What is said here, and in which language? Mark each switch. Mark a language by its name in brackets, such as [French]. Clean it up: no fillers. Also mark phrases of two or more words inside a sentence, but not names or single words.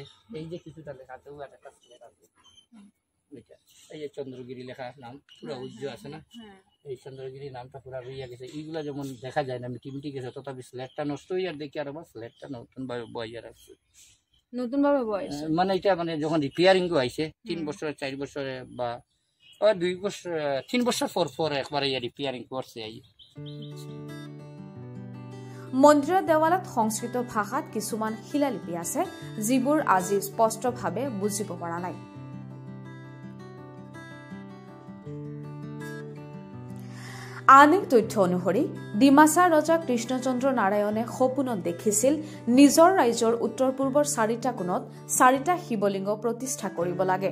[Bangla] এই যে কিছুটা লেখা আছে, ও একটা লেখা আছে, এই যে চন্দ্রগিরি লেখা নাম পুরো উজ্জ্বল আছে না, এই চন্দ্রগিরি নামটা পুরো রইয়া গেছে। এইগুলা যেমন দেখা যায় না, মিটি গেছে, তথাপি স্লেটটা নষ্ট হইয়ার দেখি আর আমার স্লেটটা নতুন ভাবে বইয়া রাখছে, নতুন ভাবে বয়স মানে এটা মানে যখন রিপেয়ারিং আইছে 3 বছর 4 বছরে বা 2 বছর 3 বছর পর একবার রিপেয়ারিং করছে। [Assamese] মন্দিৰৰ দেৱালত সংস্কৃত ভাষাত কিছুমান শিলালিপি আছে, যিবোৰ আজি স্পষ্টভাৱে বুজিব পৰা নাই। আন এক তথ্য অনুসৰি ডিমাছা ৰজা কৃষ্ণচন্দ্ৰ নাৰায়ণে সপোনত দেখিছিল নিজৰ ৰাজ্যৰ উত্তৰ পূৰ্বৰ 4টা কোণত 4টা শিৱলিংগ প্ৰতিষ্ঠা কৰিব লাগে।